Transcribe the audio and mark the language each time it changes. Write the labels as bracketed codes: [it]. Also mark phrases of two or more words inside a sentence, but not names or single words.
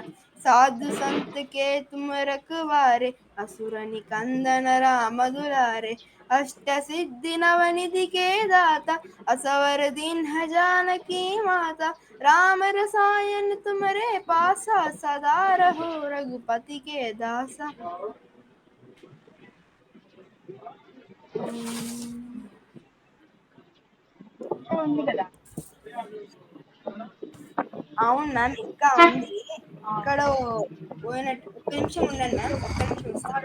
[hi] साधु संत के तुम रखवारे, असुर निकंदन राम दुलारे। अष्ट सिद्धि नवनिधि के दाता, असवर दीन जानकी माता। राम रसायन तुम्हारे पासा, सदा रहो रघुपति के दासा। [te] ఉంది కదా. అవును మ్యామ్, ఇంకా ఉంది. ఇక్కడ పోయినట్టు. ఒక్క నిమిషం ఉండండి మ్యామ్, ఒక్క నిమిషం ఇస్తాను.